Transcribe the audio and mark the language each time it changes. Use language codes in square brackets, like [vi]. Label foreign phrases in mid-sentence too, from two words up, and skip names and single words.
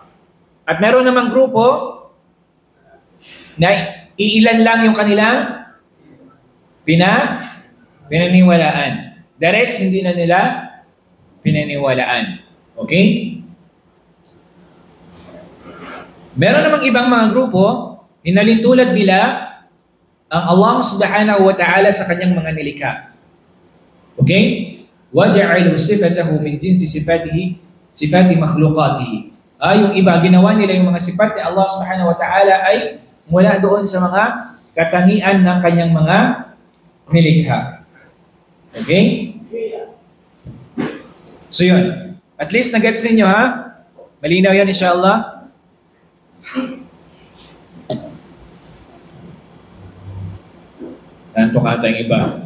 [tl] At meron namang grupo na iilan lang yung kanilang pinaniniwalaan. [en] The rest, [tl] hindi na nila pinaniniwalaan. Okay? Meron namang ibang mga grupo, inalintulad nila ang Allah [ar] سبحانه وتعالى [tl] sa kanyang mga nilikha. Okay? [ar] وَجَعَلُوا صِفَتَهُ مِنْ جِنْسِ صِفَاتِ مَخْلُقَاتِهِ. [tl] Yung iba, ginawa nila yung mga sifat ni Allah [ar] سبحانه وتعالى [tl] ay mula doon sa mga katangian ng kanyang mga nilikha. Okay? So yun. [en] At least [tl] nag-gets ninyo ha? Malinaw yan inshallah. Tanto ka tayong iba.